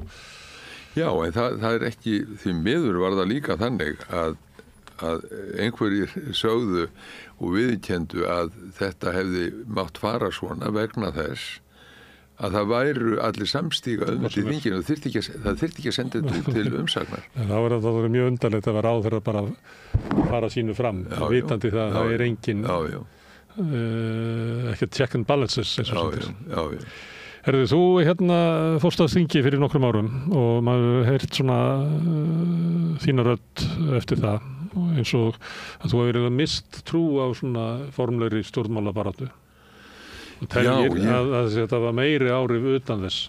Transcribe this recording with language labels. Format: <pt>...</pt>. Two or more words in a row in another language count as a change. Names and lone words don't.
<is>Já, en það er ekki, því miður var það líka þannig að einhverjir sögðu og viðurkenndu að þetta hefði mátt fara svona vegna þess að það væru allir samstíga í þinginu, það þyrfti ekki að senda þetta til umsagnar. Það var mjög undarlegt að vera áður að bara fara sínu fram, vitandi það að það er engin ekki</is> <en>check and balances</en> <is>eins og svona. Herðu, þú fórst að þingi fyrir nokkrum árum og maður heyrt svona þína rödd eftir það, eins og að þú hefur mist trú á svona formlegri stjórnmálabaráttu og teljir að þetta var meiri áhrif utan þess.</is>